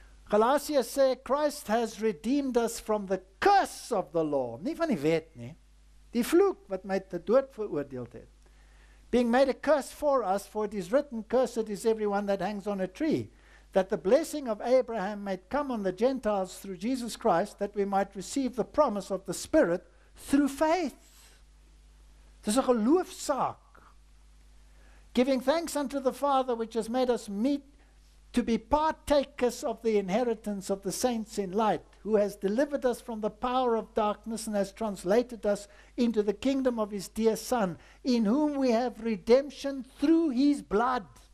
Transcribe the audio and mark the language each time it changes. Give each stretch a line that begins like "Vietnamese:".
English: Galatians sê, Christ has redeemed us from the curse of the law.
Afrikaans: Nie van die wet nie. Die vloek wat my te dood veroordeeld het.
English: Being made a curse for us, for it is written, cursed is everyone that hangs on a tree. that the blessing of Abraham might come on the Gentiles through Jesus Christ, that we might receive the promise of the Spirit through faith.
Afrikaans: Dis 'n geloofsaak.
English: Giving thanks unto the Father which has made us meet to be partakers of the inheritance of the saints in light, who has delivered us from the power of darkness and has translated us into the kingdom of his dear Son, in whom we have redemption through his blood.